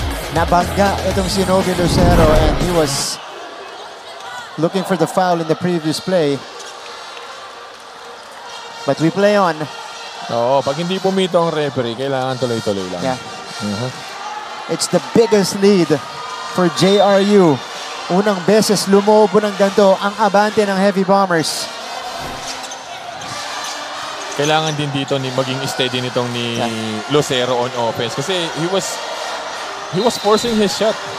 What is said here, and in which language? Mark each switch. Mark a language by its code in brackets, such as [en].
[tl] Nabangga itong si Novi Lucero [en] and he was looking for the foul in the previous play. But we play on. [tl] Oo, pag hindi pumito ang referee, kailangan tuloy-tuloy lang. [en] Yeah. It's the biggest lead for JRU. [tl] Unang beses lumobo ng ganito ang abante ng Heavy Bombers. Kailangan din dito maging steady nitong ni Lucero on offense kasi [en] he was forcing his shot.